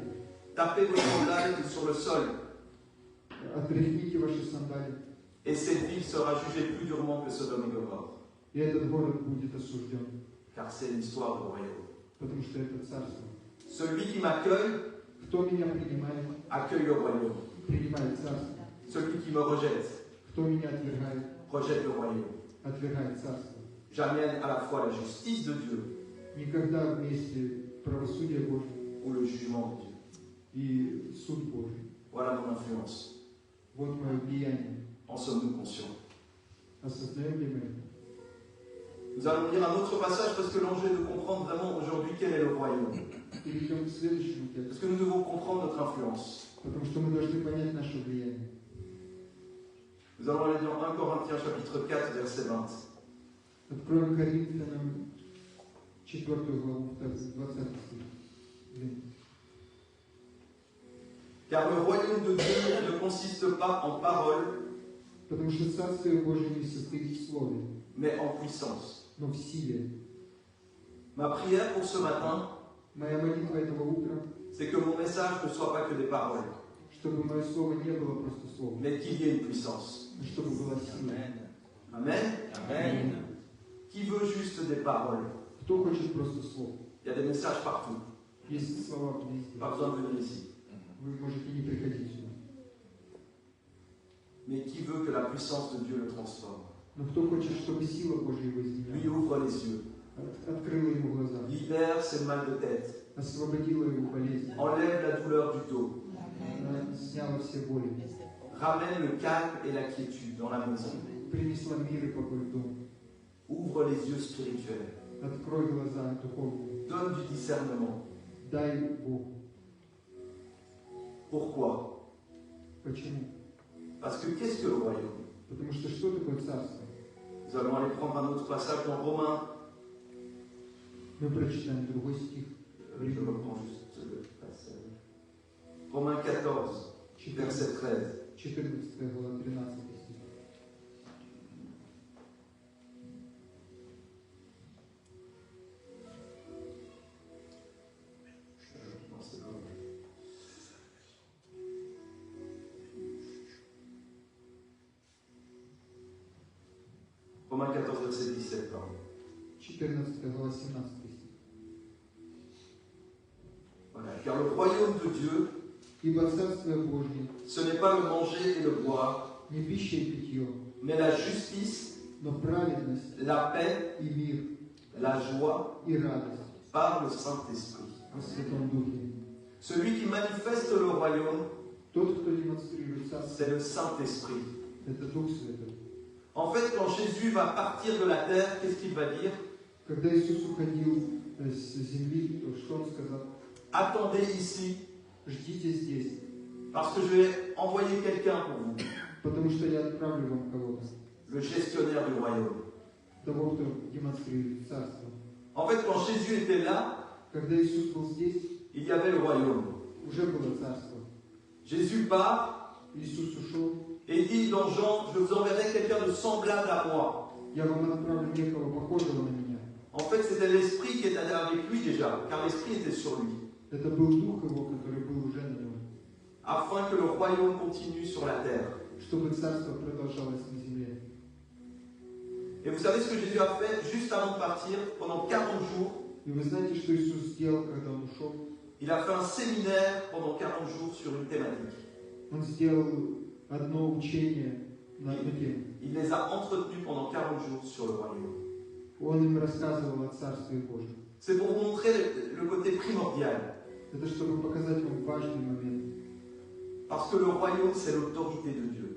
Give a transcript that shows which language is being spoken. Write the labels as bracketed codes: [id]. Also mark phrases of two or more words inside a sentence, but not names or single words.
[fr] Tapez vos sandales sur le sol. [ru] Отряхните ваши сандали, [fr] Et cette ville sera jugée plus durement que Sodome et Gomorrhe. [ru] и этот город будет осужден, [fr] Car c'est l'histoire du royaume. [ru] потому что это царство. [fr] Celui qui m'accueille, [ru] Кто меня принимает, [fr] accueille le royaume. [ru] принимает царство. [fr] Celui qui me rejette, [ru] Кто меня отвергает, [fr] rejette le royaume. [ru] отвергает царство. [fr] J'amène à la fois la justice de Dieu [ru] никогда вместе правосудие Божье [fr] ou le jugement de Dieu. [ru] и суд Божий. [fr] Voilà mon influence. [ru] Вот мое влияние. [fr] En sommes-nous conscients? [ru] Осознаем ли мы это? [fr] Nous allons lire un autre passage parce que l'enjeu est de comprendre vraiment aujourd'hui quel est le royaume. [ru] Перейдем к следующему [fr] Parce [ru] тексту, [fr] que nous devons comprendre notre influence. [ru] потому что мы должны понять наше влияние. [fr] Nous allons aller dans 1 Corinthiens chapitre 4 verset 20. [ru] Откроем Коринфянам 4 главу, 20 стих. [fr] Car le royaume de Dieu ne consiste pas en paroles, [ru] Потому что Царствие Божие не состоит в слове, [fr] mais en puissance. [ru] но в силе. [fr] Ma prière pour ce matin, [ru] Моя молитва этого утра, [fr] c'est que mon message ne soit pas que des paroles, [ru] чтобы мое слово не было просто словом, [fr] mais qu'il y ait une puissance. [ru] но чтобы была сила. [fr] Amen. [ru] Amen. [fr] Qui veut juste des paroles? [ru] Кто хочет просто слов? [fr] Il y a des messages partout. [ru] Есть слова везде. [fr] Pas besoin de venir ici. [ru] Вы можете не приходить сюда. [fr] Mais qui veut que la puissance de Dieu le transforme? [ru] Но кто хочет, чтобы сила Божья его [fr] Lui [ru] изменяла? [fr] ouvre les yeux, [ru] Открыла ему глаза, [fr] libère ses mal de tête, [ru] освободила его болезнь, [fr] enlève la douleur du dos, [ru] она сняла все боли, [fr] ramène le calme et la quiétude dans la maison, [ru] принесла мир и покой в дом. [fr] ouvre les yeux spirituels, [ru] Открой глаза духовные, [fr] donne du discernement. [ru] дай Богу. [fr] Pourquoi? [ru] Почему? [fr] Parce que qu'est-ce que le royaume? [ru] Потому что такое царство? [fr] Nous allons aller prendre un autre passage dans Romains. [ru] Мы прочитаем другой стих. [fr] Je reprends juste le passage. Romains 14, 14, verset 13. [ru] 14 глава, 13 стих. [fr] Non, c'est bon. Romains 14, verset 17, pardon. [ru] 14 глава, 17 стих. [fr] Voilà. Car le royaume de Dieu, [ru] Ибо Царствие Божье [fr] ce n'est pas le manger et le boire, [ru] не пища и питье, [fr] mais la justice, [ru] но праведность [fr] la paix, [ru] и мир [fr] la joie [ru] и радость [fr] par le Saint-Esprit. [ru] во Святом Духе. [fr] Celui qui manifeste le royaume, [ru] Тот, кто демонстрирует Царство, [fr] c'est le Saint-Esprit. [ru] это Дух Святой. [fr] En fait, quand Jésus va partir de la terre, qu'est-ce qu'il va dire? [ru] Когда Иисус уходил с земли, то что Он сказал? [fr] Attendez ici, [ru] Ждите здесь, [fr] parce que je vais envoyer quelqu'un pour vous, [ru] потому что я отправлю вам кого-то, [fr] le gestionnaire du royaume. [ru] того, кто демонстрирует Царство. [fr] En fait, quand Jésus était là, [ru] Когда Иисус был здесь, [fr] il y avait le royaume. [ru] уже было Царство. [fr] Jésus part [ru] Иисус ушел, [fr] et dit dans Jean, je vous enverrai quelqu'un de semblable à moi. [ru] я вам отправлю некого похожего на меня. [fr] En fait, c'était l'Esprit qui était avec lui déjà, car l'Esprit était sur lui, [ru] Это был Дух Его, который был уже на нем, [fr] afin que le royaume continue sur la terre. [ru] чтобы Царство продолжалось на земле. [fr] Et vous savez ce que Jésus a fait juste avant de partir, pendant 40 jours? [ru] И вы знаете, что Иисус сделал, когда Он ушел? [fr] Il a fait un séminaire pendant 40 jours sur une thématique. [ru] Он сделал одно учение на одну тему. [fr] Il les a entretenus pendant 40 jours sur le royaume. [ru] Он им рассказывал о Царстве Божьем. [fr] C'est pour vous montrer le côté primordial. [ru] Это чтобы показать вам важный момент. [fr] Parce que le royaume, c'est l'autorité de Dieu.